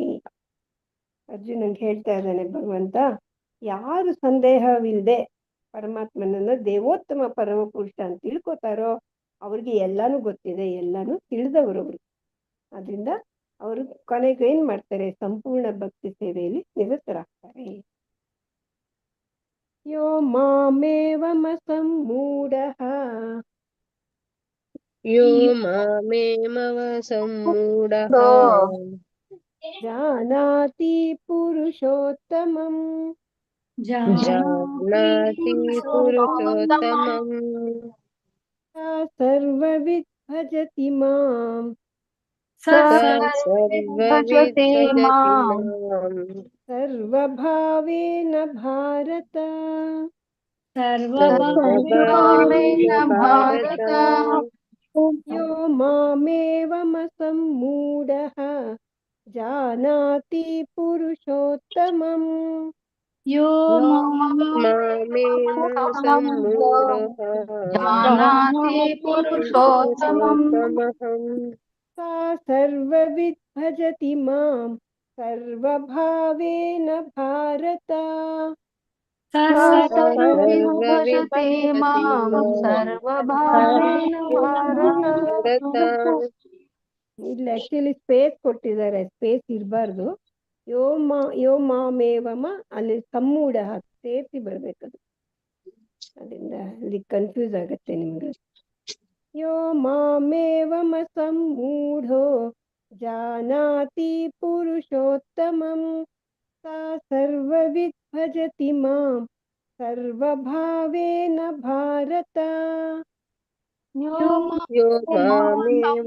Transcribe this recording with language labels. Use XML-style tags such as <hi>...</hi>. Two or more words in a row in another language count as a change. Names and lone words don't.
<kn>ಅರ್ಜುನಂಗೆ ಹೇಳ್ತಾ ಇದ್ದಾನೆ ಭಗವಂತ, ಯಾರು ಸಂದೇಹವಿಲ್ಲದೆ ಪರಮಾತ್ಮನನ್ನ ದೇವೋತ್ತಮ ಪರಮ ಪುರುಷ ಅಂತ ತಿಳ್ಕೊತಾರೋ ಅವ್ರಿಗೆ ಎಲ್ಲಾನು ಗೊತ್ತಿದೆ, ಎಲ್ಲಾನು ತಿಳಿದವರು ಅವರು. ಅದರಿಂದ ಅವರು ಕೊನೆಗೆ ಏನ್ ಮಾಡ್ತಾರೆ, ಸಂಪೂರ್ಣ ಭಕ್ತಿ ಸೇವೆಯಲ್ಲಿ ನಿರತರಾಗ್ತಾರೆ.</kn> <sa>ಯೋ ಮಾಮೇವಮಸಮ್ಮೂಢಃ, ಯೋ ಮಾಮೇವಮಸಮ್ಮೂಢಃ ಜಾನಾತಿ ಪುರುಷೋತ್ತಮಂ, ಜಾನಾತಿ ಪುರುಷೋತ್ತಮಂ ಸರ್ವವಿದ್ ಭಜತಿ ಮಾಂ ಸರ್ವವಿದ್ ಮಾಂ ಸರ್ವಭಾವೇನ ಭಾರತ. ಸರ್ವಭಾವೇನ ಭಾರತ. ಯೋ ಮಾಮೇವಮಸಮ್ಮೂಢಃ ಜಾನಾತಿ ಪುರುಷೋತ್ತಮಂ, यो मामेव सम्मूढः जानाति पुरुषोत्तमम् पुरुषोत्तमहम् सा सर्वविद् भजति मां सर्वभावेन भारत। सर्वविद् भजते मां ಸರ್ವಭಾವೇನ ಭಾರತ</sa> <kn>ಇಲ್ಲಿ</kn> <en>actually space</en> <kn>ಕೊಟ್ಟಿದ್ದಾರೆ, ಸ್ಪೇಸ್ ಇರಬಾರ್ದು.</kn> <sa>ಯೋ ಮಾಮೇವಮ</sa> <kn>ಅಲ್ಲಿ ಸಮ್ಮೂಢ ಸೇರಿಸಿ ಬರ್ಬೇಕದು, ಅದರಿಂದ ಅಲ್ಲಿ ಕನ್ಫ್ಯೂಸ್ ಆಗತ್ತೆ ನಿಮ್ಗೆ.</kn> <sa>यो मामेवम सम्मूढो जानाति पुरुषोत्तमं सा सर्वविद् भजति मां सर्वभावेन भारत। यो मामेव</sa>